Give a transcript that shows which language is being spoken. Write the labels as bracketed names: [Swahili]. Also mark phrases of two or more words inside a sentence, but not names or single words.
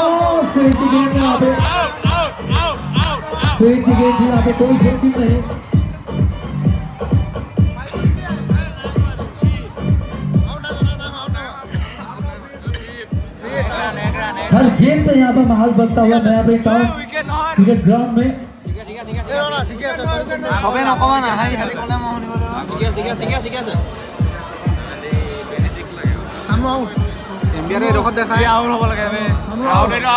[Hindi] फिर गेम में यहाँ पे यहाँ पे कोई जोखिम नहीं। हर गेम पे यहाँ पर माहौल बनता हुआ मैं यहाँ पे क्रिकेट ग्राउंड में [Assamese] সবে নকবা না হাই হাৰি কলে মই শুনিব সামু আউট এমবিআৰ এডোখৰত দেখাই আউট হ'ব লাগে আউট